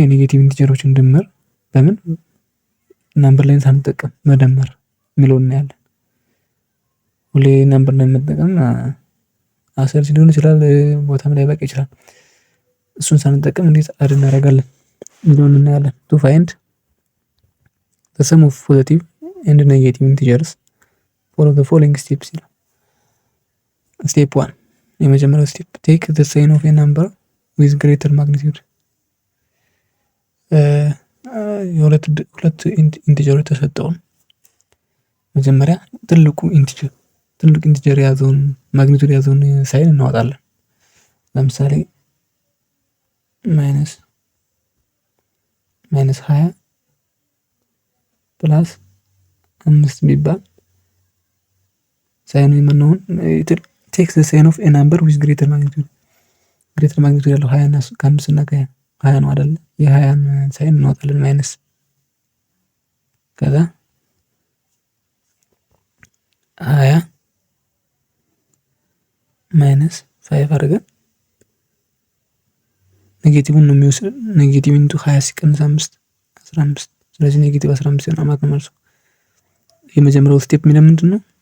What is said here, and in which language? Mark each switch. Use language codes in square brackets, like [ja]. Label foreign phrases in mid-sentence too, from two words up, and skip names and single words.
[am] የኔጌቲቭ ኢንቲጀሮችን ድምር በምን [en] number line [am] ሳንጠቀም መደመር የሚለውን እናያለን። ሁሌ [en] number line [am] መጠቀም አሰልቺ ሊሆን ይችላል፣ ቦታም ላይ በቂ ይችላል። እሱን ሳንጠቀም እንዴት አድ እናደርጋለን የሚለውን እናያለን። [en] to find the sum of positive and negative integers follow the following steps [am] ይላል። ስቴፕ 1 የመጀመሪያው ስቴፕ [en] take the sign of a number with greater magnitude [am] የሁለት ኢንቲጀሮች ተሰጠውን መጀመሪያ ትልቅ ኢንቲጀር የያዘውን ማግኒቱድ የያዘውን ሳይን እናወጣለን። ለምሳሌ -20 + 5 ቢባል ሳይኑ የምንሆን [en] take the sign of a number with greater magnitude [am] ያለው 20 እና ከ5 እና ከ20 ነው አይደል? የ20ን ሳይን እናወጣለን ማይነስ ከዛ 20 -5 አድርገን ኔጌቲቭን ነው የሚወስድ። [en] negative into [am] 20 ሲቀንስ 5 15 ስለዚህ ኔጌቲቭ 15 ነው ማለት ነው መልሱ። የመጀመሪያው ስቴፕ የሚለው ምንድነው?